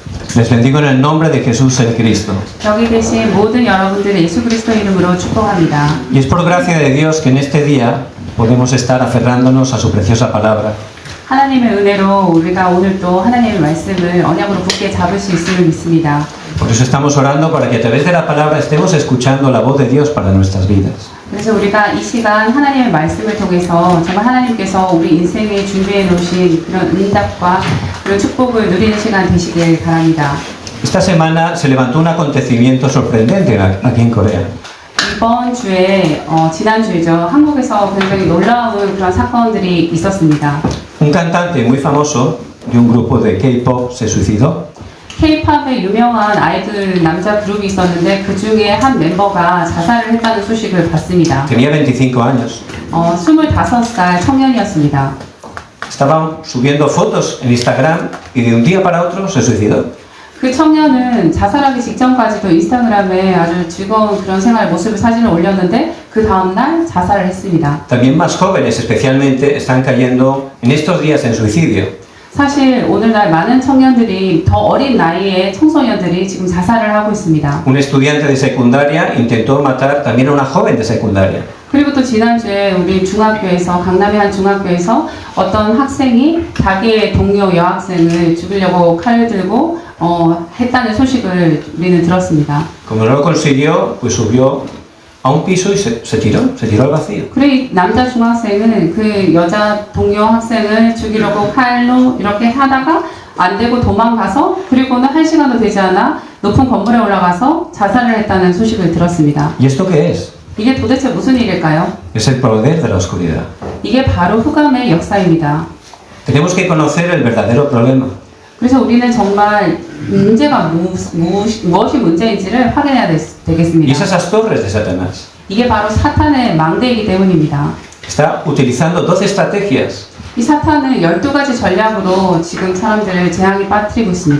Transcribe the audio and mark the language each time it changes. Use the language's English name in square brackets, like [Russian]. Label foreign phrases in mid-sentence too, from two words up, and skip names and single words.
[Spanish] Les bendigo en el nombre de Jesús el Cristo. [Korean] 여기 계신 모든 여러분들의 예수 그리스도 이름으로 축복합니다. [Spanish] Y es por gracia de Dios que en este día podemos estar aferrándonos a su preciosa palabra. [Korean] 하나님의 은혜로 우리가 오늘 또 하나님의 말씀을 언약으로 굳게 잡을 수 있음을 믿습니다. [Spanish] Por eso estamos orando para que a través de la palabra estemos escuchando la voz de Dios para nuestras vidas. [Korean] 그래서 우리가 이 시간 하나님의 말씀을 통해서 정말 하나님께서 우리 인생에 준비해 놓으신 그런 응답과 그런 축복을 누리는 시간 되시길 바랍니다. [Spanish] Esta semana se levantó un acontecimiento sorprendente aquí en Corea. [Korean] 이번 주에 지난주에죠. 한국에서 굉장히 놀라운 그런 사건들이 있었습니다. [Spanish] Un cantante muy famoso de un grupo de K-pop se suicidó. [Korean] K-팝의 유명한 아이돌 남자 그룹이 있었는데 그 중에 한 멤버가 자살을 했다는 소식을 봤습니다. [Spanish] Tenía 25 años. [Korean] 25살 청년이었습니다. [Spanish] Estaban subiendo fotos en Instagram y de un día para otro se suicidó. [Korean] 그 청년은 자살하기 직전까지도 인스타그램에 아주 즐거운 그런 생활 모습을 사진을 올렸는데 그 다음날 자살을 했습니다. [Spanish] También más jóvenes especialmente están cayendo en estos días en suicidio. [Korean] 사실 오늘날 많은 청년들이 더 어린 나이에 청소년들이 지금 자살을 하고 있습니다. [Spanish] Un estudiante de secundaria intentó matar también a una joven de secundaria. [Korean] 그리고 또 지난주에 우리 중학교에서 강남의 한 중학교에서 어떤 학생이 자기의 동료 여학생을 죽이려고 칼을 들고 했다는 소식을 우리는 들었습니다. [Spanish] Como no lo consiguió, pues subió a un piso y se tiró al vacío. [Korean] 그래 남자 중학생은 그 여자 동료 학생을 죽이려고 칼로 이렇게 하다가 안 되고 도망가서 그리고는 1시간도 되지 않아 높은 건물에 올라가서 자살을 했다는 소식을 들었습니다. [Spanish] ¿Y esto qué es? [Korean] 이게 도대체 무슨 일일까요? [Spanish] Es el poder de la oscuridad. [Korean] 이게 바로 흑암의 역사입니다. [Spanish] Tenemos que conocer el verdadero problema. [Korean] 그래서 우리는 정말 문제가 무엇이 문제인지를 확인해야 Y 되겠습니다. [Spanish] es esas torres de Satanás. [Korean] 이게 바로 사탄의 망대이기 때문입니다. [Spanish] Está utilizando 12 estrategias. [Korean] 이 사탄은 12가지 전략으로 지금 사람들을 재앙에 빠뜨리고 있습니다.